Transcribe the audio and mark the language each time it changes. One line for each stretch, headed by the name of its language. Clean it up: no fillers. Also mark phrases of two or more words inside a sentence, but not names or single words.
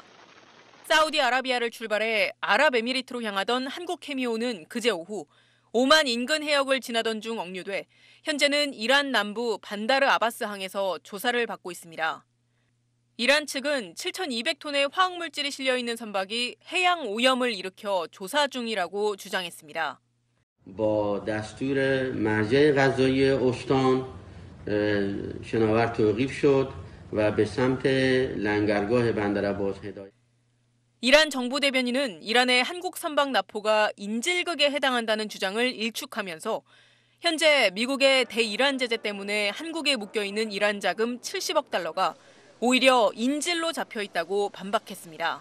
Korean: 사우디아라비아를 출발해 아랍에미리트로 향하던 한국해미호는 그제 오후 오만 인근 해역을 지나던 중 억류돼 현재는 이란 남부 반다르 아바스 항에서 조사를 받고 있습니다. 이란 측은 7,200톤의 화학물질이 실려있는 선박이 해양 오염을 일으켜 조사 중이라고 주장했습니다.
Persian: با دستور مرجع قضایی استان شناور توقیف شد و به سمت لنگرگاه بندرعباس هدایت.
Korean: 이란 정부 대변인은 이란의 한국 선박 납포가 인질극에 해당한다는 주장을 일축하면서 현재 미국의 대이란 제재 때문에 한국에 묶여있는 이란 자금 70억 달러가 오히려 인질로 잡혀 있다고 반박했습니다.